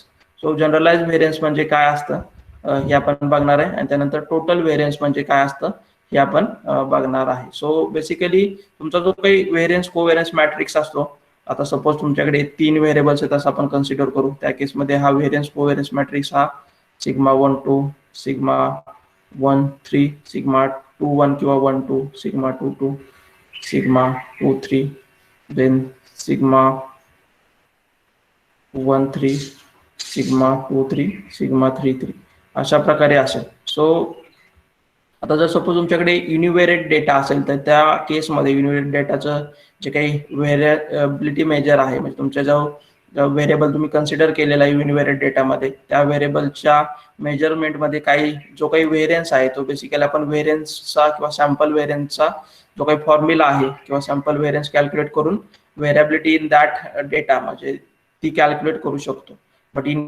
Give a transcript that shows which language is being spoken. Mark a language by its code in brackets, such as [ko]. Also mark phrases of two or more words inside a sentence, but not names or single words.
[mr] सो [en] generalized variance [mr] म्हणजे काय असतं हे आपण बघणार आहे, आणि त्यानंतर [en] total variance [mr] म्हणजे काय असतं हे आपण बघणार आहे. सो बेसिकली तुमचा जो काही [en] variance covariance matrix [mr] असतो, आता सपोज तुमच्याकडे 3 व्हेरिएबल्स आहेत असं आपण कन्सिडर करू. त्या केसमध्ये हा [en] variance covariance matrix [mr] हा σ12 σ13 σ21 किंवा 1 2 σ22 σ23 देन σ13 σ23 σ33 अशा प्रकारे असेल. सो आता जर सपोज तुमच्याकडे [en] univariate data [mr] असेल तर त्या केसमध्ये [en] univariate dataचं [mr] जे काही [en] variability measure [mr] आहे, म्हणजे तुमच्या जो व्हेरिएबल तुम्ही कन्सिडर केलेला आहे [en] univariate dataमध्ये, [mr] त्या व्हेरिएबलच्या मेजरमेंटमध्ये काही जो काही व्हेरियन्स आहे तो बेसिकली आपण व्हेरियन्सचा किंवा [en] sample varianceचा [mr] जो काही फॉर्म्युला आहे किंवा [en] sample variance calculate [mr] करून [en] variability in that data [mr] म्हणजे ती कॅल्क्युलेट करू शकतो.